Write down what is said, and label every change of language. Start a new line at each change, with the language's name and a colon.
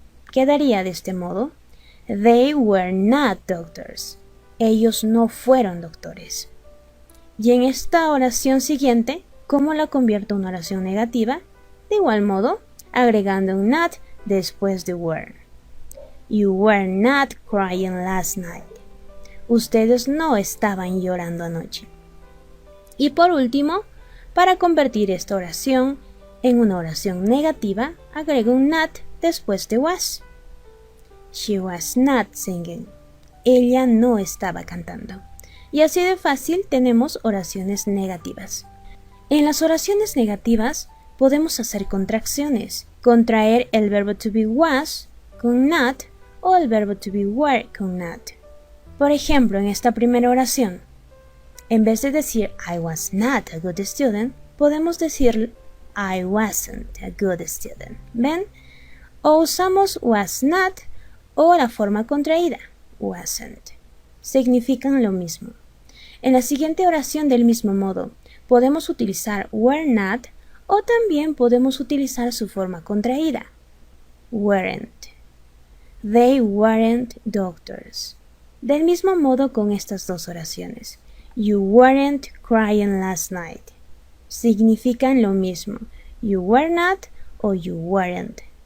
Spanish: Quedaría de este modo.
English: They were not doctors.
Spanish: Ellos no fueron doctores. Y en esta oración siguiente, ¿cómo la convierto a una oración negativa? De igual modo, agregando un not después de were.
English: You were not crying last night.
Spanish: Ustedes no estaban llorando anoche. Y por último, para convertir esta oración en una oración negativa, agrego un not después de was.
English: She was not singing.
Spanish: Ella no estaba cantando. Y así de fácil tenemos oraciones negativas. En las oraciones negativas podemos hacer contracciones, contraer el verbo to be was con not o el verbo to be were con not. Por ejemplo, en esta primera oración, en vez de decir
English: I was not a good student,
Spanish: podemos decir
English: I wasn't a good student.
Spanish: ¿Ven? O usamos was not o la forma contraída, wasn't. Significan lo mismo. En la siguiente oración del mismo modo, podemos utilizar were not o también podemos utilizar su forma contraída, weren't.
English: They weren't doctors.
Spanish: Del mismo modo con estas dos oraciones.
English: You weren't crying last night.
Spanish: Significan lo mismo.
English: You were not o you weren't.